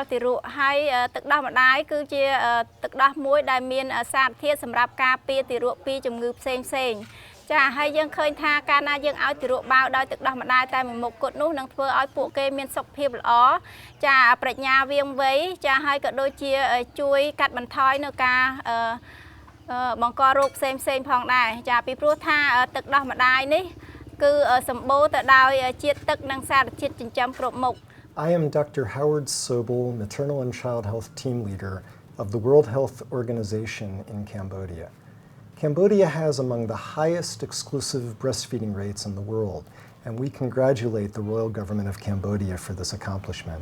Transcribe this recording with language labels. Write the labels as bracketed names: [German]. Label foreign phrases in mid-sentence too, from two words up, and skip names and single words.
[Khmer] ទារកហើយទឹកដោះម្ដាយគឺជាទឹកដោះមួយដែលមានសារធាតុសម្រាប់ការពារទារកពីជំងឺផ្សេងចាហើយយើងឃើញថាកាលណាយើងឲ្យទារកបាវដោយទឹកដោះម្ដាយតែមួយមុខគត់នោះនឹងធ្វើឲ្យពួកគេមានសុខភាពល្អចាប្រាជ្ញាវាងវៃចាហើយក៏ដូចជាជួយកាត់បន្ថយនៅការបង្ករោគផ្សេងផងដែរចាពីព្រោះថាទឹកដោះម្ដាយនេះគឺសម្បូរទៅដោយជាតិទឹកនិងសារជាតិចិញ្ចឹមគ្រប់មុខ [English] I am Dr. Howard Sobel, Maternal and Child Health Team Leader of the World Health Organization in Cambodia. Cambodia has among the highest exclusive breastfeeding rates in the world, and we congratulate the Royal Government of Cambodia for this accomplishment.